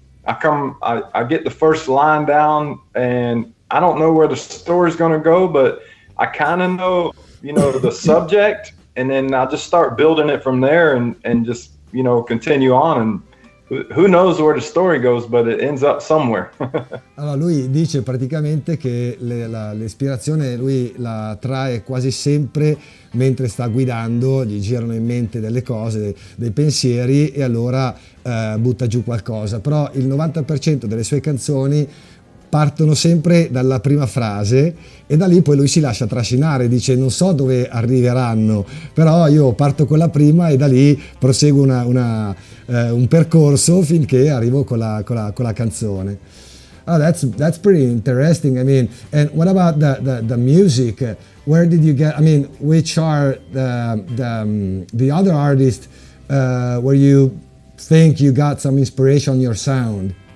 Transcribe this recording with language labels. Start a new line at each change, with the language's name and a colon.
English: I get the first line down, and I don't know where the story's going to go, but I kind of know, the subject, and then I just start building it from there and just, continue on, and who knows where the story goes, but it ends up somewhere.
Italian: Allora lui dice praticamente che l'ispirazione lui la trae quasi sempre mentre sta guidando, gli girano in mente delle cose, dei pensieri, e allora butta giù qualcosa. Però il 90% delle sue canzoni partono sempre dalla prima frase e da lì poi lui si lascia trascinare, dice non so dove arriveranno, però io parto con la prima e da lì proseguo un percorso finché arrivo con la canzone.
English: Oh, that's pretty interesting. I mean, and what about the music? Where did you get? I mean, which are the other artists where you think you got some inspiration on your sound?